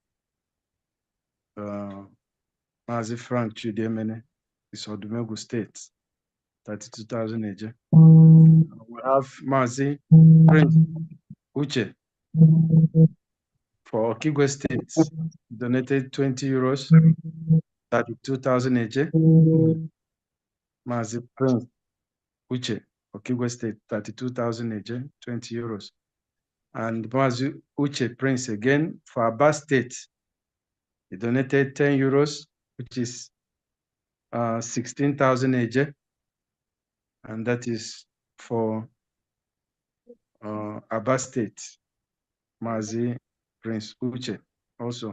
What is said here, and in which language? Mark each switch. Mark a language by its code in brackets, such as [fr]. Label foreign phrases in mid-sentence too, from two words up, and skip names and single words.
[en] Mazi Frank Chudi Emene is Odumegu State, 32,000 eje. We have Mazi Prince Uche for Okigwe State. He donated 20 euros, 32,000 eje. Mazi Prince Uche, Okigwe State, 32,000 eje, 20 euros. And Mazi Uche Prince again for Aba State. He donated 10 euros, which is 16,000 eje. And that is for Aba State, Mazi Prince Uche also.